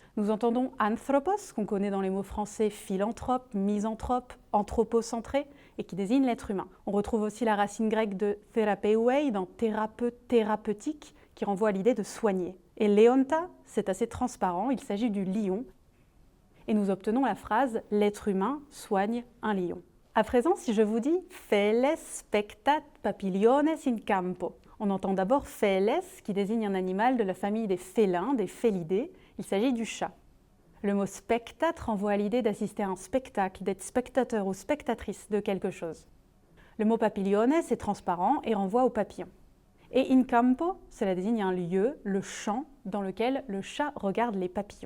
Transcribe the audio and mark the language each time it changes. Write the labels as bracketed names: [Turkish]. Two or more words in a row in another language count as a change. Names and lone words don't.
[French] Nous entendons anthropos, qu'on connaît dans les mots français philanthrope, misanthrope, anthropocentré, et qui désigne l'être humain. On retrouve aussi la racine grecque de therapeuei dans thérapeute, thérapeutique, qui renvoie à l'idée de soigner. Et leonta, c'est assez transparent, il s'agit du lion. Et nous obtenons la phrase « l'être humain soigne un lion ». À présent, si je vous dis « [Latin] feles spectat papiliones in campo », [French] on entend d'abord « feles » qui désigne un animal de la famille des félins, des félidés. Il s'agit du chat. Le mot « spectat » renvoie à l'idée d'assister à un spectacle, d'être spectateur ou spectatrice de quelque chose. Le mot « papiliones » est transparent et renvoie au papillon. Et « [Latin] in campo [French] », cela désigne un lieu, le champ, dans lequel le chat regarde les papillons.